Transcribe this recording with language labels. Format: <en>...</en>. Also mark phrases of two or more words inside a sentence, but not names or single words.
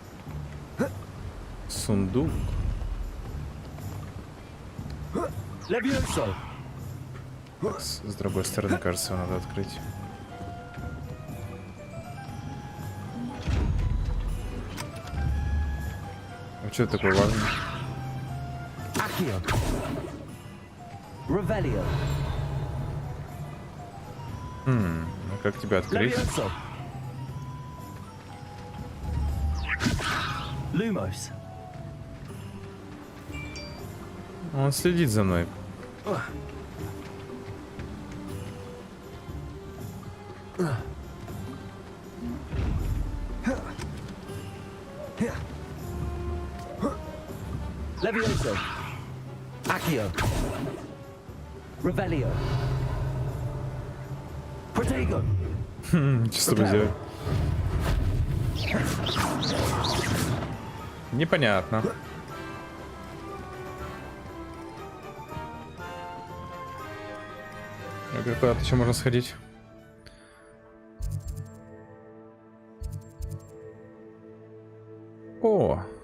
<ru>Сундук. Levioso. С другой стороны, кажется, его надо открыть. А что это такое важное? Accio. Revelio. Ну как тебя открыть? Levioso. Lumos. Он следит за мной. Levioso. Accio. Revelio. Protego. Что с тобой сделать? Непонятно. Куда-то еще можно сходить. О!</ru>